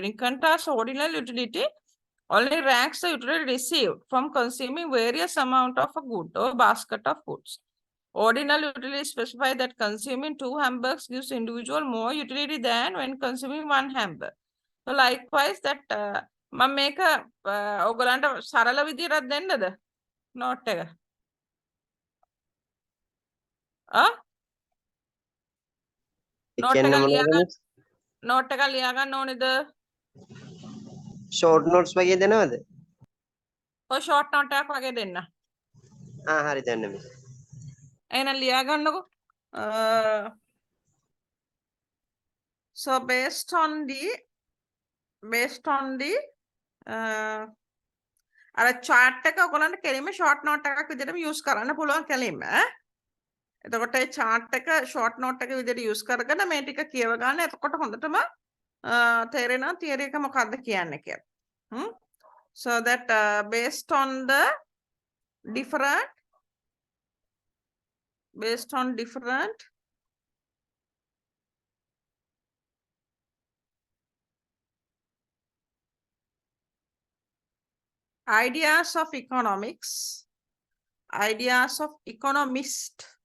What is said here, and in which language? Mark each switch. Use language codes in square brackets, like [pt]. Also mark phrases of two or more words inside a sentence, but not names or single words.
[en] In contrast, ordinal utility only ranks the utility received from consuming various amount of a good or basket of goods. Ordinal utility specify that consuming 2 hamburgers gives individual more utility than when consuming 1 hamburger. So likewise that [si] මම මේක ඔයගලන්ට සරල විදිහට දෙන්නද නෝට් එක නෝට් එක ලියා ගන්න ඕනේද [en] short notes [si] වගේ දෙනවද? ඔය [en] short note [si] එකක් වගේ දෙන්න හරි දෙන්න මේ. එහෙනම් ලියා ගන්නකො [en] so based on the [si] අර chart එක ඔයගලන්ට කෙලින්ම [en] short note [si] එකක් විදිහටම use කරන්න පුළුවන් කෙලින්ම එතකොට ඒ chart එක [en] short note [si] එක විදිහට use කරගෙන මේ ටික කියව ගන්න එතකොට හොඳටම තේරෙනවා theory එක මොකක්ද කියන්නේ කියලා [en] so that based on different ideas of economics, ideas of economist,